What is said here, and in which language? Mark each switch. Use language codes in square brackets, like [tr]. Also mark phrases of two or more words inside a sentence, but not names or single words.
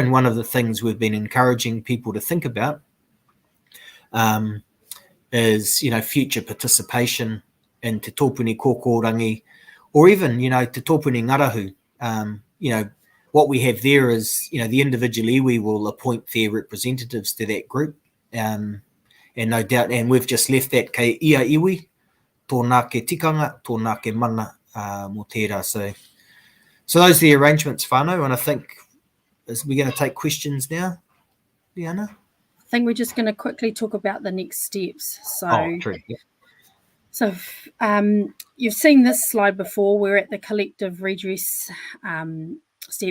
[en] And one of the things we've been encouraging people to think about is, future participation in Te Tōpuni Kōkōrangi, or even, Te Tōpuni Ngarahu. What we have there is, the individual iwi will appoint their representatives to that group. And no doubt, and we've just left that [mi] kei ia iwi, tōnā ke tikanga, tōnā ke mana mō tērā. [en] So those are the arrangements, whānau, and I think we're going to take questions now, Liana? I think we're just going to quickly talk about the next steps. True. Yeah. So you've seen this slide before. We're at the collective redress step.